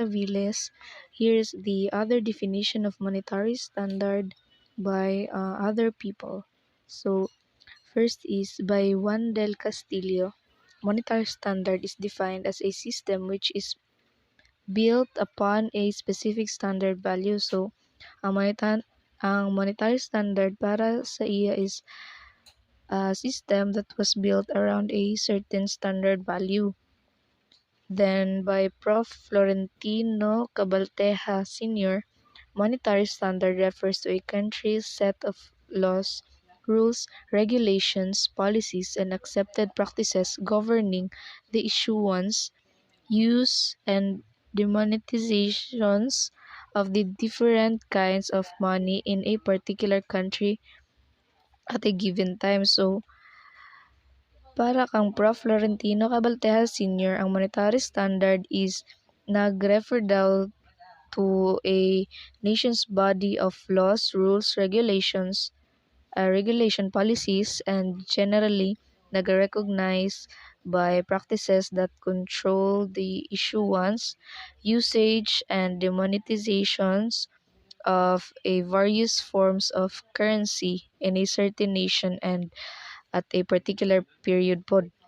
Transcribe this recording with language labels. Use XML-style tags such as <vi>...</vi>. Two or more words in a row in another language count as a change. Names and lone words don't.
<en>Aviles, here's the other definition of monetary standard by other people. So first is by Juan del Castillo. Monetary standard is defined as a system which is built upon a specific standard value. So ang monetary standard</en> <hil>para sa iya</hil> <en>is a system that was built around a certain standard value. Then by Prof. Florentino Cabalteja Sr., monetary standard refers to a country's set of laws, rules, regulations, policies, and accepted practices governing the issuance, use, and demonetizations of the different kinds of money in a particular country at a given time. So,</en> <hil>para kang Prof.</hil> <en>Florentino Cabalteja Sr., ang monetary standard is nag-refer daw to a nation's body of laws, rules, regulation policies, and generally nag-recognize by practices that control the issuance, usage, and demonetizations of a various forms of currency in a certain nation and at a particular period po.</en>